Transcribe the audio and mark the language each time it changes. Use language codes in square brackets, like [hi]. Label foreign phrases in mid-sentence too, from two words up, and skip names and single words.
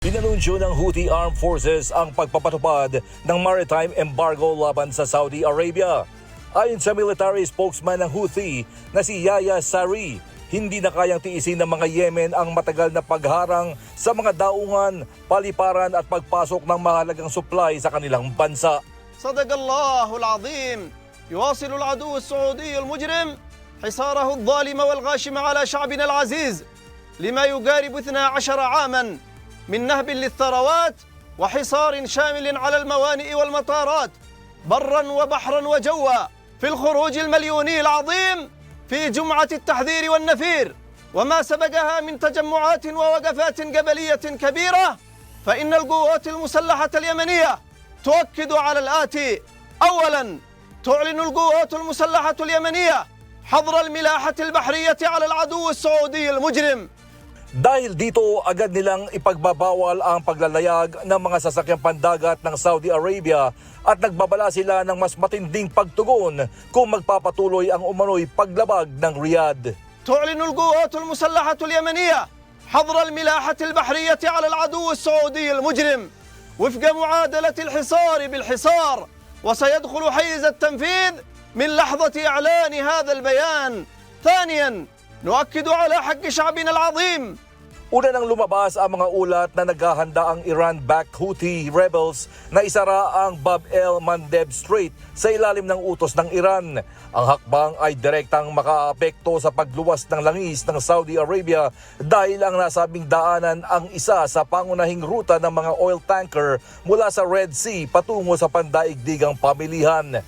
[tl] Inanunsyo ng Houthi Armed Forces ang pagpapatupad ng [en] maritime embargo [tl] laban sa Saudi Arabia. Ayon sa [en] military spokesman [tl] ng Houthi na si Yahya Saree, hindi na kayang tiisin ng mga Yemen ang matagal na pagharang sa mga daungan, paliparan at pagpasok ng mahalagang supply sa kanilang bansa. [ar] صدق الله العظيم يواصل العدو السعودي المجرم حصاره الظالم والغاشم على شعبنا العزيز لما يقارب 12 عاما من نهب للثروات وحصار شامل على الموانئ والمطارات برا وبحرا وجوا في الخروج المليوني العظيم في جمعة التحذير والنفير وما سبقها من تجمعات ووقفات قبلية كبيرة. فإن القوات المسلحة اليمنية تؤكد على الآتي: أولا، تعلن القوات المسلحة اليمنية حظر الملاحة البحرية على العدو السعودي المجرم. [tl] Dahil dito, agad nilang ipagbabawal ang paglalayag ng mga sasakyang pandagat ng Saudi Arabia at nagbabala sila ng mas matinding pagtugon kung magpapatuloy ang umano'y paglabag ng Riyadh. [ar] تعلن القوات المسلحة اليمنية حظر الملاحة البحرية على العدو السعودي المجرم وفق معادلة الحصار بالحصار، وسيدخل حيز التنفيذ من لحظة إعلان هذا البيان. ثانيا، نؤكد على حق شعبنا العظيم. [tl] Una nang lumabas ang mga ulat na naghahanda ang [en] Iran-backed Houthi rebels [tl] na isara ang Bab el-Mandeb Strait sa ilalim ng utos ng Iran. Ang hakbang ay direktang makaapekto sa pagluwas ng langis ng Saudi Arabia dahil ang nasabing daanan ang isa sa pangunahing ruta ng mga [en] oil tanker [tl] mula sa Red Sea patungo sa pandaigdigang pamilihan.